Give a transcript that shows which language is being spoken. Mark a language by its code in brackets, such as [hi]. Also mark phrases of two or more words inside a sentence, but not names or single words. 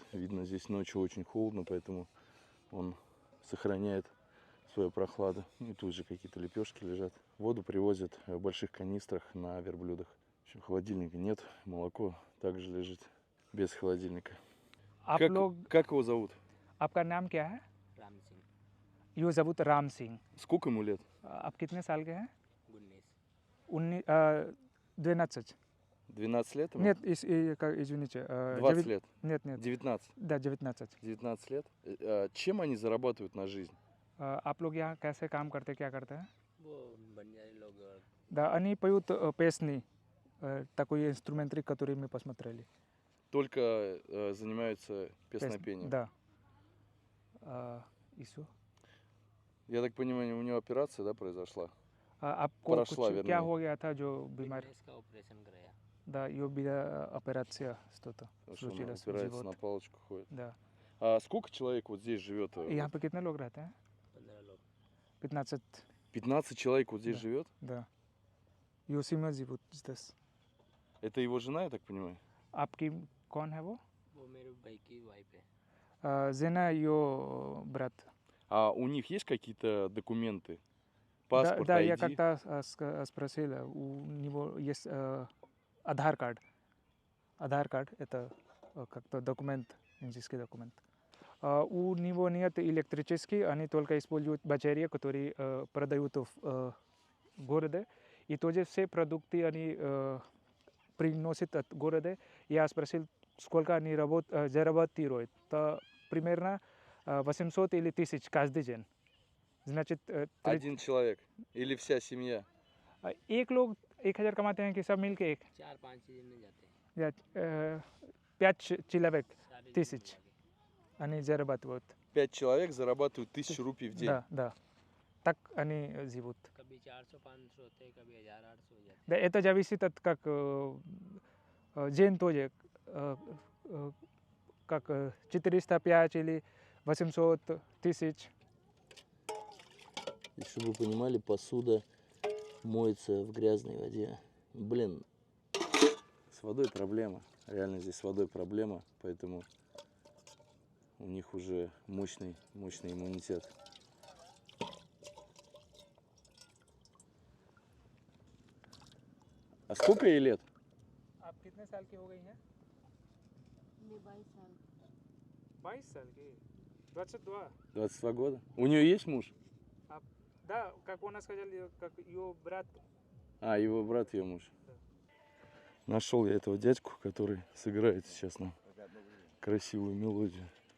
[ru] Видно, здесь ночью очень холодно, поэтому он сохраняет свою прохладу. И тут же какие-то лепешки лежат. Воду привозят в больших канистрах на верблюдах. В общем, холодильника нет, молоко также лежит без холодильника. [hi] आप [ru] Как, [hi] लोग [ru] как его зовут? [hi] आपका नाम क्या है? राम सिंह यो जबूत राम सिंह। [ru] Сколько ему лет? [hi] आप कितने साल के हैं? 19 12. [ru] 12 лет ему? Нет, извините. 20 лет? Нет, нет. 19. Да, 19. 19 лет. Чем они зарабатывают на жизнь? [hi] आप लोग यहाँ कैसे काम करते क्या करते हैं? वो बंजारी लोग [ru] Да, они поют песни, такой инструментарий, который мы посмотрели. Только занимаются песнопением? Да. Ису. Я так понимаю, у него операция, да, произошла? [hi] आपको [ru] Прошла, [hi] कुछ क्या [ru] вернее. [hi] हो गया था जो बीमार? फिटनेस का ऑपरेशन कराया [ru] Да, ее операция что-то Потому что он случилось. опирается живот. на палочку ходит. Да. А сколько человек вот здесь живет? [hi] यहाँ पे कितने लोग रहते हैं? 15 लोग [ru] 15. 15 человек вот здесь Да. живет? Да. Йосима живут здесь. Это его жена, я так понимаю? [hi] आपकी कौन है वो? वो मेरे भाई की वाइफ है [ru] Зена ее брат. А у них есть какие-то документы? Да, Паспорт, да, я ID? как-то спросил, у него есть Аधाр кард. Аधाр кард это как-то документ, индийский документ. У него нет электрический, они только используют батареи, которые продают в городе. И тоже все продукты они приносят от города. Я спросил, сколько они зарабатывают. То примерно 800 или 1000 каждый день. Значит, Один человек? Или вся семья? [hi] एक लोग 1000 कमाते हैं कि सब मिल के एक 4-5 दिन जाते हैं [ru] या 5 человек [hi] सारे [ru] 1000 они зарабатывают. 5 человек зарабатывают 1000 рупий в день. Да, да. Так они живут. [hi] कभी 400-500 होते हैं कभी 1000-800 हो जाते [ru] Да, это зависит от как день тоже как 405 или 800 тысяч. И чтобы вы понимали, посуда моется в грязной воде. Блин, С водой проблема. Реально здесь с водой проблема, поэтому у них уже мощный иммунитет. А сколько ей лет? [hi] आप कितने साल की हो गई हैं? 22 साल 22 साल की 22. [ru] 22 года? У нее есть муж? Да, как у нас сказали, как ее брат. А, его брат, ее муж. Нашел я этого дядьку, который сыграет сейчас нам красивую мелодию.